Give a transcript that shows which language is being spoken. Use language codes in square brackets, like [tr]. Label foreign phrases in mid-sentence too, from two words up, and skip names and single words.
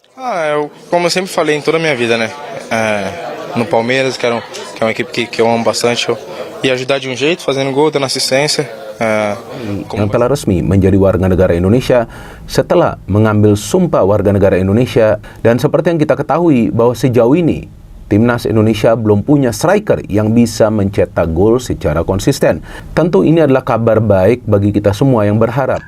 [pt] Como eu sempre falei em toda a minha vida, né? No Palmeiras, que é uma equipe que eu amo bastante. Eu ia ajudar de um jeito, fazendo gol, dando assistência. [id] Yang telah resmi menjadi warga negara Indonesia setelah mengambil sumpah warga negara Indonesia. Dan seperti yang kita ketahui bahwa sejauh ini Timnas Indonesia belum punya striker yang bisa mencetak gol secara konsisten. Tentu ini adalah kabar baik bagi kita semua yang berharap